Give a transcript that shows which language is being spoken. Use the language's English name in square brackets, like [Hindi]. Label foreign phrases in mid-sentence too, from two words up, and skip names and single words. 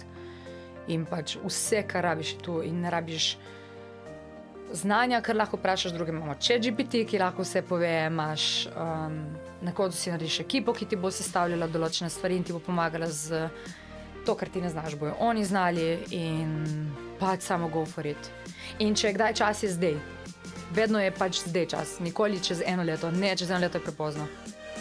[Slovenian] In pač vse, kar rabiš tu, in ne rabiš znanja, kar lahko vprašaš druge. Imamo ChatGPT, ki lahko vse pove, imaš na koncu si narediš ekipo, ki ti bo sestavljala določene stvari in ti bo pomagala z to, kar ti ne znaš, bojo oni znali, in pač samo [English] go for it. [Slovenian] In če je kdaj čas, je zdaj. Vedno je pač zdaj čas, nikoli čez 1 leto, ne čez 1 leto je prepozno.